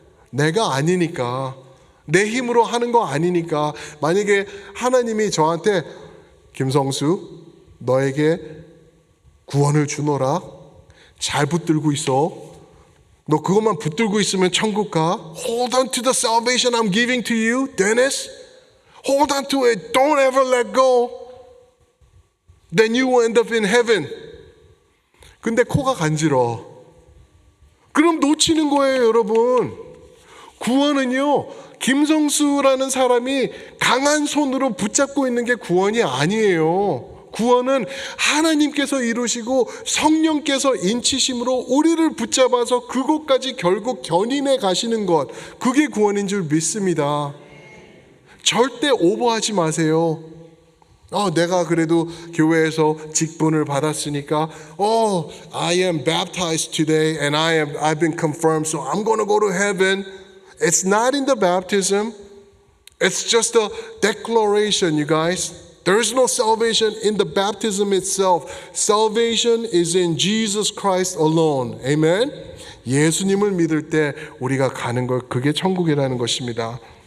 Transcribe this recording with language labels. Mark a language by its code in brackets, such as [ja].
[ko] 내가 아니니까. 내 힘으로 하는 거 아니니까. 만약에 하나님이 저한테 김성수 너에게 구원을 주노라. 잘 붙들고 있어. 너 그것만 붙들고 있으면 천국 가. [en] Hold on to the salvation I'm giving to you, Dennis. Hold on to it. Don't ever let go. Then you will end up in heaven. [ko] 근데 코가 간지러. 그럼 놓치는 거예요, 여러분. 구원은요, 김성수라는 사람이 강한 손으로 붙잡고 있는 게 구원이 아니에요. 구원은 하나님께서 이루시고 성령께서 인치심으로 우리를 붙잡아서 그곳까지 결국 견인해 가시는 것, 그게 구원인 줄 믿습니다. 절대 오버하지 마세요. 내가 그래도 교회에서 직분을 받았으니까 [en] I am baptized today and I've been confirmed, so I'm going to go to heaven. It's not in the baptism. It's just a declaration, you guys. There is no salvation in the baptism itself. Salvation is in Jesus Christ alone. Amen? [ko] 예수님을 믿을 때 우리가 가는 것, 그게 천국이라는 것입니다.